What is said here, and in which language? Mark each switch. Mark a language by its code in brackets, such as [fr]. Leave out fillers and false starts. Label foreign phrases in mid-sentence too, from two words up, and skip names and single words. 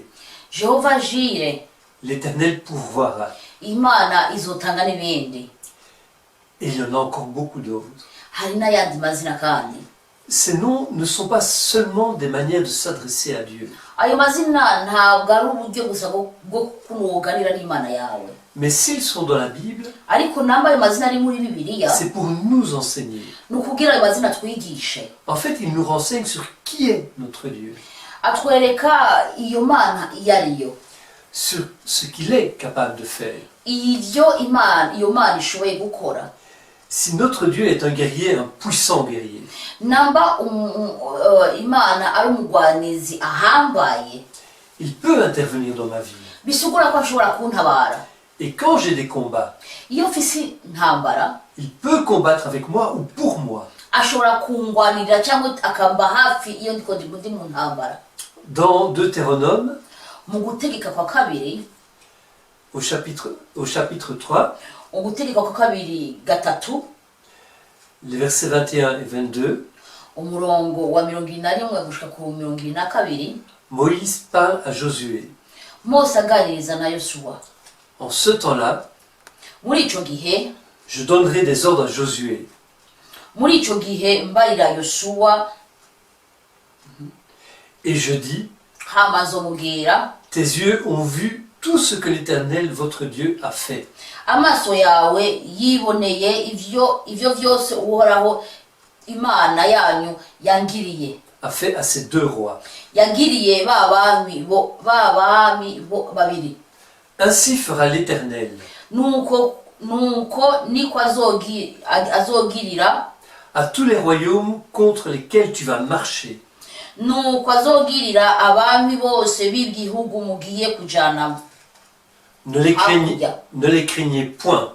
[fr] Jehova Jire, l'Éternel pourvoira. [rn] Imana izotanga n'ibindi. [fr] Et il y en a encore beaucoup d'autres. [rn] Hari n'ayandi mazina kandi. [fr] Ces noms ne sont pas seulement des manières de s'adresser à Dieu, [rn] Ayo mazina ntabwo ari uburyo gusa bwo kunuganira n'Imana yawe. [fr] mais s'ils sont dans la Bible, [rn] Ariko namba ayo mazina ari muri Bibiliya, [fr] c'est pour nous enseigner. [rn] nukugira ayo mazina twigishe. [fr] En fait, ils nous renseignent sur qui est notre Dieu, [rn] Atwereka iyo Mana iyo ariyo. [fr] sur ce qu'il est capable de faire. [rn] Iyo Mana ishoboye gukora. [fr] Si notre Dieu est un guerrier, un puissant guerrier, [rn] Namba Imana ari umugwanizi ahambaye, [fr] il peut intervenir dans ma vie. [rn] bisugura ko ashobora kuntabara. [fr] Et quand j'ai des combats, [rn] Iyo mfise intambara, [fr] il peut combattre avec moi ou pour moi. [rn] ashobora kungwanirira cyangwa akamba hafi iyo ndi mu ntambara. [fr] Dans Deutéronome, [rn] Mu gutegeka kwa kabiri, [fr] au chapitre 3, [rn] ugutegeka kwa kabiri 3, [fr] les versets 21 et 22, [rn] umurongo wa 21 gushika ku 22, [fr] Moïse parle à Josué. [rn] Mose aganiriza na Yosuwa. [fr] En ce temps-là, [rn] Muri ico gihe, [fr] je donnerai des ordres à Josué. [rn] muri ico gihe mbarira Yosuwa, [fr] Et je dis, [rn] hama nzomubwira, [fr] tes yeux ont vu tout ce que l'Éternel, votre Dieu, a fait. [rn] amaso yawe yiboneye ivyo vyose uhoraho Imana yanyu yangiriye. [fr] A fait à ces deux rois. [rn] Yagiriye babami bo babiri. [fr] Ainsi fera l'Éternel [rn] Nuko niko azogirira, [fr] à tous les royaumes contre lesquels tu vas marcher. [rn] nuko azogirira abami bose b'igihugu mugiye kujanamo. [fr] Ne les craignez point,